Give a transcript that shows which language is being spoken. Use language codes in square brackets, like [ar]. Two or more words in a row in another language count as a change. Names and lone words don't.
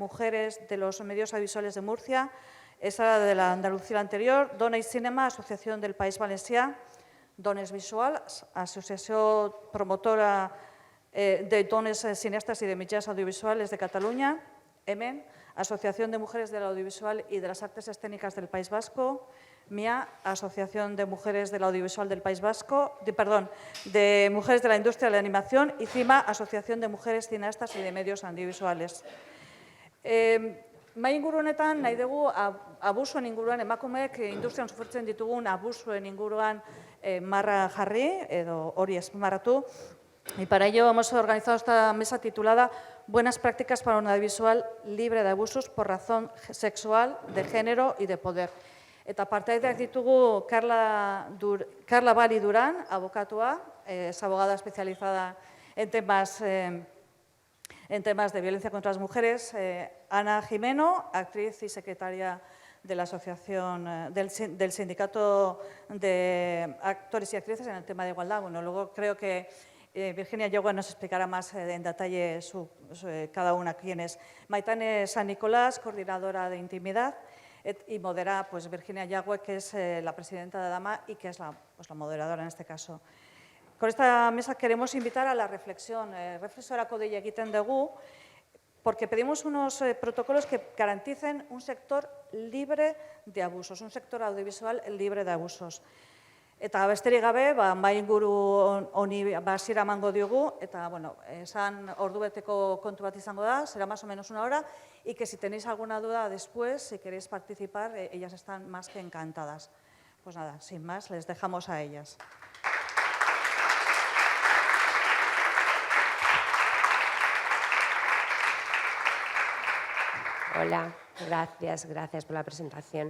[es] Mujeres de los Medios Audiovisuales de Murcia, esa de la Andalucía anterior, Dona i Cinema, Asociación del País Valencià, Dones Visuals, Asociación Promotora de Dones Cineastas y de Mitjans Audiovisuales de Cataluña, EMEN, Asociación de Mujeres del Audiovisual y de las Artes Escénicas del País Vasco, MIA, Asociación de Mujeres del Audiovisual del País Vasco, de Mujeres de la Industria de la Animación y CIMA, Asociación de Mujeres Cineastas y de Medios Audiovisuales. [eu] Mai inguru honetan nahi dugu abusuen inguruan emakumeek industrian sufritzen ditugun abusuen inguruan marra jarri edo hori azpimarratu. [es] Y para ello hemos organizado esta mesa titulada Buenas prácticas para un audiovisual libre de abusos por razón sexual, de género y de poder. [eu] Eta partaideak ditugu Carla Bali Durán, abokatua, [es] es abogada especializada en temas de violencia contra las mujeres, Ana Jimeno, actriz y secretaria de la asociación del sindicato de actores y actrices en el tema de igualdad. Bueno, luego creo que Virginia Yagüe nos explicará más en detalle cada una quién es. Maitane San Nicolás, coordinadora de intimidad, y modera pues, Virginia Yagüe, que es la presidenta de Dama y que es la moderadora en este caso. Con esta mesa queremos invitar a la reflexión. [eu] Reflexorako deia egiten dugu, [es] porque pedimos unos protocolos que garanticen un sector libre de abusos, un sector audiovisual libre de abusos. [eu] Eta besterik gabe, mai inguru honi hasiera emango diogu, eta, bueno, esan ordubeteko kontu bat izango da, [es] será más o menos una hora, y que si tenéis alguna duda después, si queréis participar, ellas están más que encantadas. Pues nada, sin más, les dejamos a ellas. Hola, gracias por la presentación.